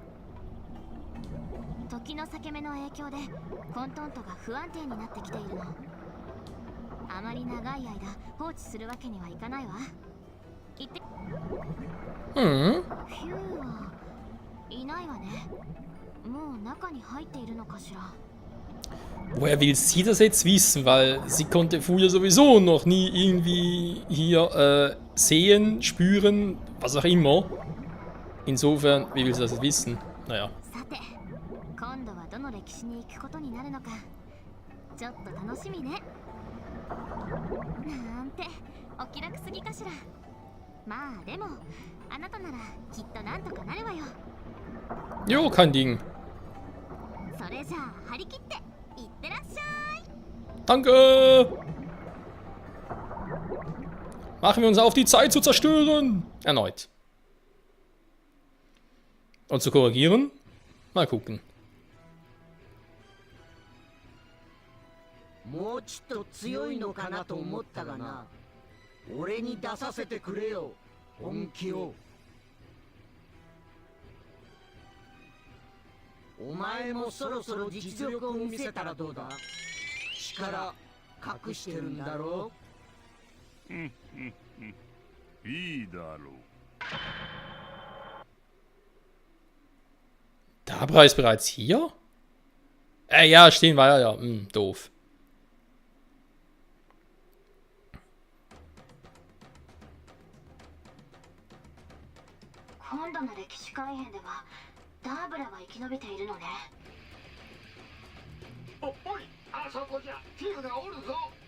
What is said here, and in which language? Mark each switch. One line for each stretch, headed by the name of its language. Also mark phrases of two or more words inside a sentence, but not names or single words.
Japanese: 時の裂け目の影響でコントントが不安定になってきているの。あまり長い間放置するわけにはいかないわ。言って。ヒューはいないわね。もう中に入っているのかしら。
German: Woher will sie das jetzt wissen? Weil sie konnte Fuja sowieso noch nie irgendwie hier sehen, spüren, was auch immer. Insofern, wie will sie das jetzt wissen? Naja.
Japanese: さて、今度はどの歴史に行くことになるのか、ちょっと楽しみね。なんて、お気楽すぎかしら。まあでも、あなたならきっとなんとかなるわよ。
German: Jo, kein Ding.
Japanese: それじゃあ張り切っていってらっしゃい。
German: Danke! Machen wir uns auf, die Zeit zu zerstören! Erneut. Und zu korrigieren? Mal gucken.
Japanese: もうちょっと強いのかなと思ったがな。俺に出させてくれよ、本気を。お前もそろそろ実力を見せたらどうだ。力隠してるんだろう。いいだろう。
German: Dabra ist bereits hier? Ja, stehen wir ja. Doof.
Japanese: 今度の歴史改変ではダーブラは生き延びているのね。おい、あそこじゃティグがおるぞ。